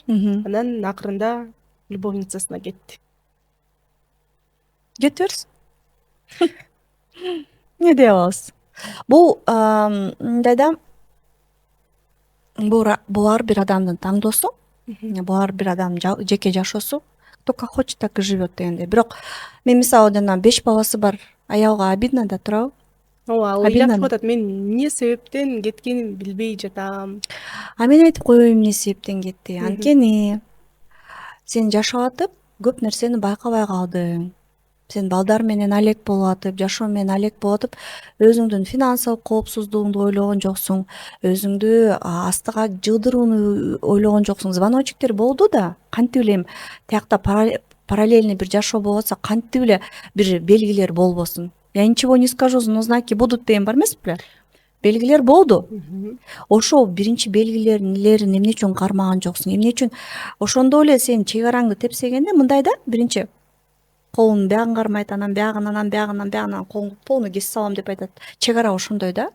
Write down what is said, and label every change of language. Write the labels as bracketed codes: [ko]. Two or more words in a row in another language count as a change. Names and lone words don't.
[ky] Анан акырында любовницасына кетти. Кете берсин. эмне дей алабыз? Бул мындай да, бул ар бир адамдын тандоосу, бул ар бир адамдын жеке жашоосу. [ru] Кто как хочет, так и живет [ky] дегендей. Бирок мен мисалы жана 5 баласы бар аялга обидно да турабы? Ооба, ал Обидно. ыйлап чыгып атат, мен эмне себептен кеткенин билбей жатам. А мен айтып коеюн эмне себептен кетти. Анткени сен жашап атып көп нерсени байкабай калдың. Сен балдар менен алек болуп атып, жашоо менен алек болуп атып, өзүңдүн финансылык коопсуздугуңду ойлогон жоксуң, өзүңдү астыга жылдырууну ойлогон жоксуң. Звоночектер болду да, кантип эле тиякта параллельный бир жашоо болуп атса, кантип эле бир белгилер болбосун. [ru] Я ничего не скажу, но знаки будут [ky] деген бар эмес беле? Белгилер болду. Ошол биринчи белгилерин эмне үчүн кармаган жоксуң? Эмне үчүн ошондо эле сен чек араңды тепсегенде мындай да, биринчи колунун биягын кармайт, анан биягынан колуңду полный кесип салам деп айтат. Чек ара ошондой да.